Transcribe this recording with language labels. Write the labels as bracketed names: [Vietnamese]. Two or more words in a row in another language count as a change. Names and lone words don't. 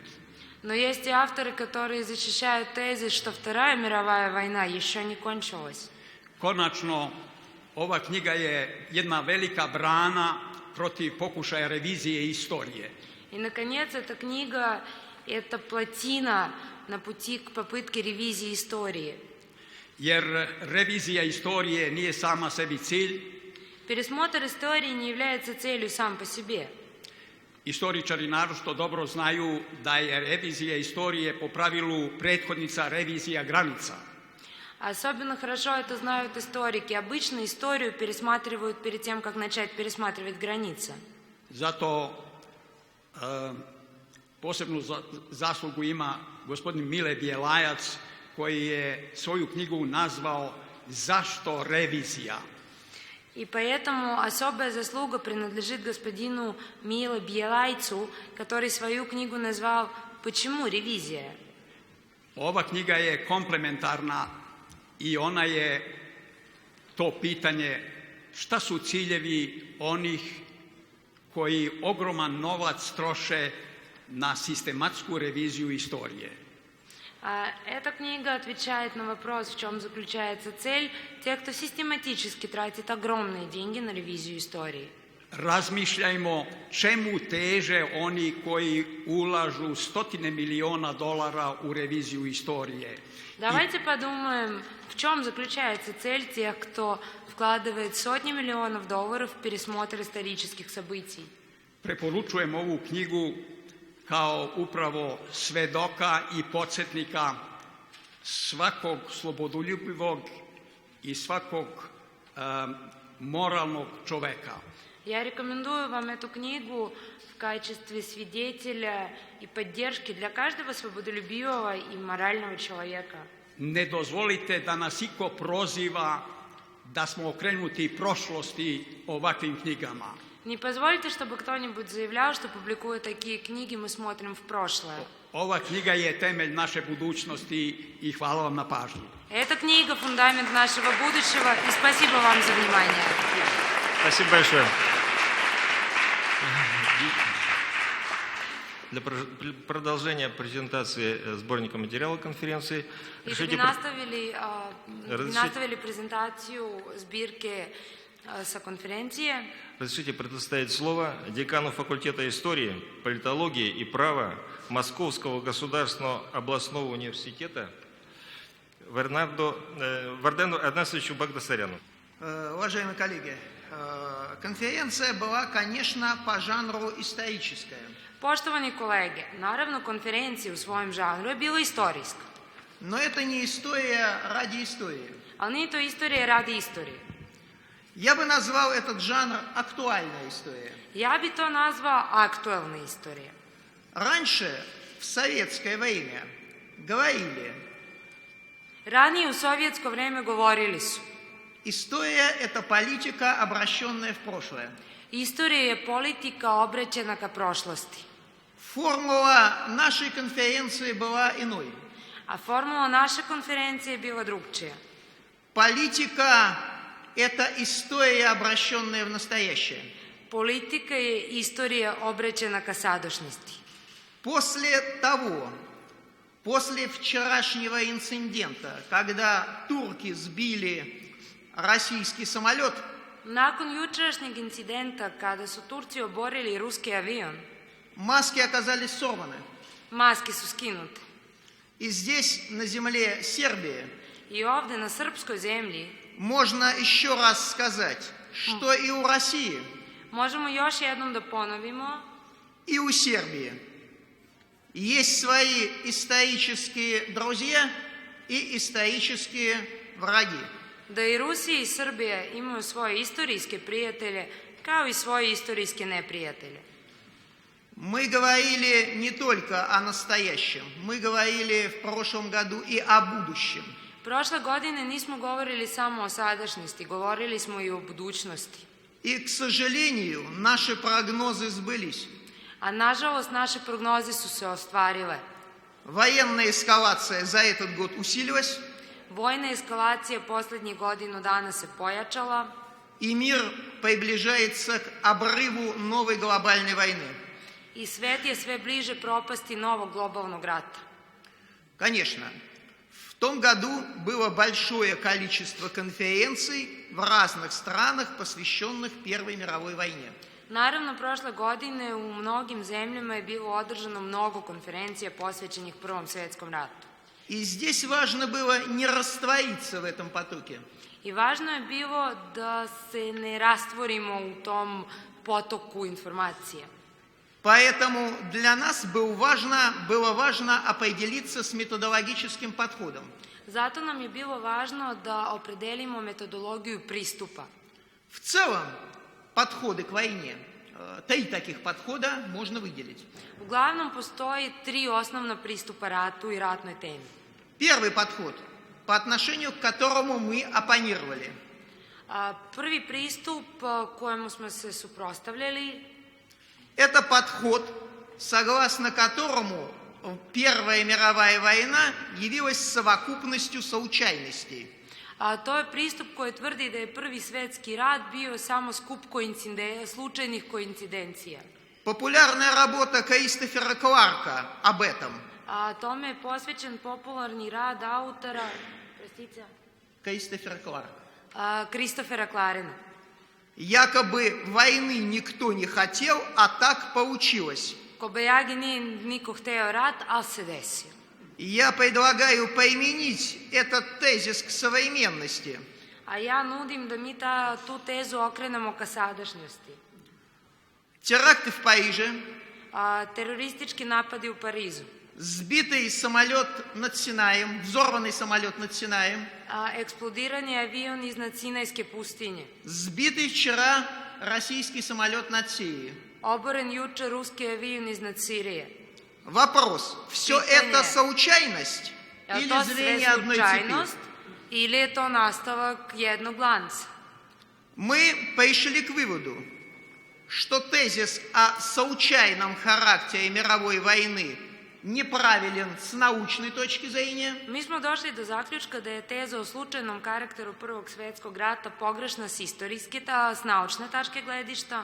[Russian] Но есть и авторы, которые защищают тезис, что Вторая мировая война еще не кончилась. [Serbian] Konačno, ova knjiga je jedna velika brana protiv pokušaja revizije istorije. [Russian] И, наконец, эта книга – это плотина на пути к попытке ревизии истории. [Serbian] Jer revizija istorije nije sama sebi cilj. [Russian] Пересмотр истории не является целью сам по себе. [Serbian] Istoričari naročito dobro znaju da je revizija istorije po pravilu prethodnica revizija granica. [Russian] Особенно хорошо это знают историки. Обычно историю пересматривают перед тем, как начать пересматривать границы. [Serbian] Zato posebnu zaslugu ima gospodin Mile Bjelajac, koji je svoju knjigu nazvao Zašto revizija? [Russian] И поэтому особая заслуга принадлежит господину Миле Бьелайцу, который свою книгу назвал «Почему ревизия?». [Serbian] Ova knjiga je komplementarna i ona je to pitanje šta su ciljevi onih koji ogroman novac troše na sistematsku reviziju istorije. [Russian] Эта книга отвечает на вопрос, в чем заключается цель тех, кто систематически тратит огромные деньги на ревизию истории. [Serbian] Razmišljajmo čemu teže oni koji ulažu $100 miliona u reviziju istorije. [Russian] Давайте подумаем, в чем заключается цель тех, кто вкладывает сотни миллионов долларов в пересмотр исторических событий. [Serbian] Preporučujem ovu knjigu kao upravo svedoka i podsjetnika svakog slobodoljubivog i svakog moralnog čoveka. [Russian] Я рекомендую вам эту книгу в качестве свидетеля и поддержки для каждого свободолюбивого и морального человека. [Serbian] Ne dozvolite da nas iko proziva da smo okrenuti prošlosti ovakvim knjigama. [Russian] Не позвольте, чтобы кто-нибудь заявлял, что, публикуя такие книги, мы смотрим в прошлое. [Serbian] Ova knjiga je temelj naše budućnosti i hvala vam na pažnji. [Russian] Эта книга – фундамент нашего будущего, и спасибо вам за внимание. Спасибо большое. Для продолжения презентации сборника материалов конференции [Serbian] И чтобы наставили презентацию сбирки со конференции. [Russian] разрешите предоставить слово декану факультета истории, политологии и права Московского государственного областного университета Вардену Аднасовичу Багдасаряну. Уважаемые коллеги, конференция была, конечно, по жанру историческая. [Serbian] Poštovani kolege, naravno konferencija u svojem žanru je bila istorijska, [Russian] Но это не история ради истории. [Serbian] ali nije to istorija radi istorije. [Russian] Я бы назвал этот жанр актуальная история. [Serbian] Ja bi to nazvao aktualna istorija. [Russian] Раньше, в советское время, говорили, [Serbian] Ranije u sovjetsko vrijeme govorili su, [Russian] история – это политика, обращенная в прошлое. [Serbian] istorija je politika obraćena ka prošlosti, [Russian] Формула нашей конференции была иной. [Serbian] a formula naše konferencije je bila drugčija. [Russian] Политика – это история, обращенная в настоящее. [Serbian] Politika je istorija obraćena ka sadašnjosti. [Russian] После вчерашнего инцидента, когда турки сбили российский самолет, [Serbian] Nakon jučerašnjeg incidenta kada su Turci oborili ruski avion, [Russian] маски оказались сорваны. [Serbian] maske su skinute. [Russian] И здесь, на земле Сербии, [Serbian] I ovde na srpskoj zemlji [Russian] можно еще раз сказать, что и у России, [Serbian] možemo još jednom da ponovimo [Russian] и у Сербии есть свои исторические друзья и исторические враги. [Serbian] da i Rusija i Srbija imaju svoje istorijske prijatelje kao i svoje istorijske neprijatelje. [Russian] Мы говорили не только о настоящем, мы говорили в прошлом году и о будущем. [Serbian] Prošle godine nismo govorili samo o sadašnjosti, govorili smo i o budućnosti. [Russian] И, к сожалению, наши прогнозы сбылись. [Serbian] A nažalost naše prognoze su se ostvarile. [Russian] Военная эскалация за этот год усилилась, [Serbian] Vojna eskalacija posljednjih godinu dana se pojačala [Russian] и мир приближается к обрыву новой глобальной войны. [Serbian] i svet je sve bliže propasti novog globalnog rata. [Russian] Конечно, в том году было большое количество конференций в разных странах, посвященных Первой мировой войне. [Serbian] Naravno, prošle godine u mnogim zemljama je bilo održano mnogo konferencija posvećenih Prvom svjetskom ratu. [Russian] И здесь важно было не раствориться в этом потоке. [Serbian] I važno je bilo da se ne rastvorimo u tom potoku informacija. [Russian] Поэтому для нас было важно определиться с методологическим подходом. [Serbian] Zato nam je bilo važno da opredelimo metodologiju pristupa. [Russian] В целом, подходы к войне, 3 таких подхода можно выделить. [Serbian] Uglavnom postoji 3 osnovna pristupa ratu i ratnoj temi. [Russian] Первый подход, по отношению к которому мы оппонировали. [Serbian] Prvi pristup kojemu smo se suprotstavljali, [Russian] Это подход, согласно которому Первая мировая война явилась совокупностью случайностей. [Serbian] to je pristup koji tvrdi da je Prvi svjetski rat bio samo skup slučajnih koincidencija. [Russian] Популярная работа Кристофера Кларка об этом. [Serbian] Tome je posvećen popularni rad autora [Russian] Кристофер Кларк. [Serbian] Kristofera Clarena. [Russian] Якобы войны никто не хотел, а так получилось. [Serbian] Kobajagi nije niko hteo rat, ali se desio. [Russian] Я предлагаю применить этот тезис к современности. [Serbian] A ja nudim da mi tu tezu okrenemo ka sadašnjosti. [Russian] Теракты в Париже, [Serbian] Teroristički napadi u Parizu, [Russian] сбитый самолет над Синаем, взорванный самолет над Синаем, [Serbian] eksplodiranje avion iznad Sinajske pustinje, [Russian] сбитый вчера российский самолет над Сирией. [Serbian] oboren juče ruski avion iznad Sirije. [Russian] Вопрос, все Питание. это случайность или [Serbian] To sve [Russian] зрение одной цепи? [Serbian] slučajnost Ili je to nastavak jednog lanca? [Russian] Мы пришли к выводу, что тезис о случайном характере мировой войны неправилен с научной точки зрения, [Serbian] Mi smo došli do zaključka da je teza o slučajnom karakteru Prvog svjetskog rata pogrešna s istorijske, s naučne tačke gledišta